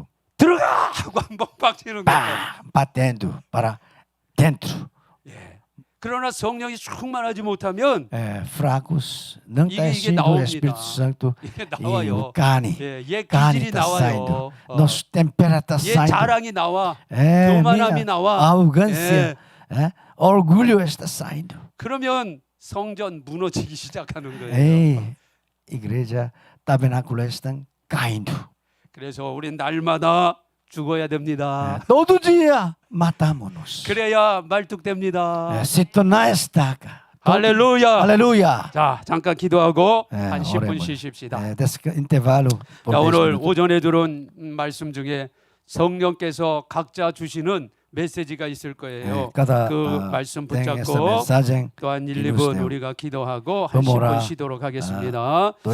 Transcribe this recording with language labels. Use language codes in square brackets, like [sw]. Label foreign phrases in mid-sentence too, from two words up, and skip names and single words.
[ko] 들어가 하고 한번 빡치는 거예요. [pt] Pá, batendo para dentro. [ko] 그러나 성령이 충만하지 못하면 [pt] Fracos, não está [ko] 이게 [pt] enchendo o [ko] 나옵니다. [pt] Espírito Santo [ko] 이게 [pt] e [ko] 나와요. [pt] o carne. [ko] 예, 얘 [pt] Carne [ko] 기질이 [pt] está saindo. [ko] 나와요. [pt] Nosso tempero está [ko] 얘 [pt] saindo. [ko] 자랑이 나와. [pt] É, [ko] 교만함이 [pt] minha [ko] 나와. [pt] arrogância, orgulho está saindo. [ko] 그러면 성전 무너지기 시작하는 거예요. [pt] Ei, igreja tabernáculo estão caindo. [ko] 그래서 우리 날마다 죽어야 됩니다. [pt] Todo dia matamos. [ko] 그래야 말뚝됩니다. [pt] Se tornar estaca. [ko] 할렐루야. [pt] Aleluia. [ko] 자, 잠깐 기도하고 한 10분 [pt] oremos. [ko] 쉬십시다. [pt] Intervalo. por [ko] 자, [pt] 10 [ko] 오늘 [pt] minutos. [ko] 오전에 들은 말씀 중에 성령께서 각자 주시는 메시지가 있을 거예요. [pt] cada [ko] 그 말씀 [pt] tem essa [ko] 붙잡고 [pt] mensagem. [ko] 또한 1, [pt] que nos [ko] 2분 [pt] deu. [ko] 우리가 기도하고 한 [pt] Vamos [ko] 10분 [pt] orar. [ko] 쉬도록 하겠습니다.